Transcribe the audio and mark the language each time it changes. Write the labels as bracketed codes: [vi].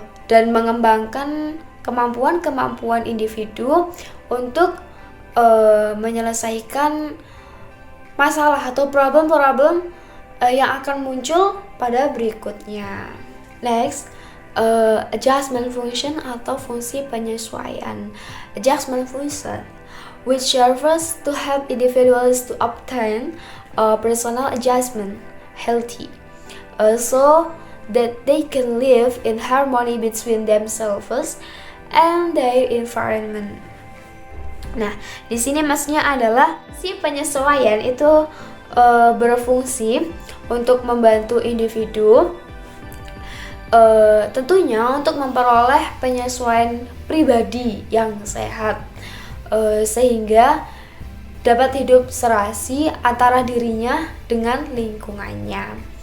[id] dan mengembangkan kemampuan individu untuk menyelesaikan masalah atau problem-problem yang akan muncul pada berikutnya. [en] Next, adjustment function [id] atau fungsi penyesuaian. [en] Adjustment function which serves to help individuals to obtain personal adjustment healthy, so that they can live in harmony between themselves and their environment. [id] Nah, di sini maksudnya adalah si penyesuaian itu berfungsi untuk membantu individu tentunya untuk memperoleh penyesuaian pribadi yang sehat, sehingga dapat hidup serasi antara dirinya dengan lingkungannya.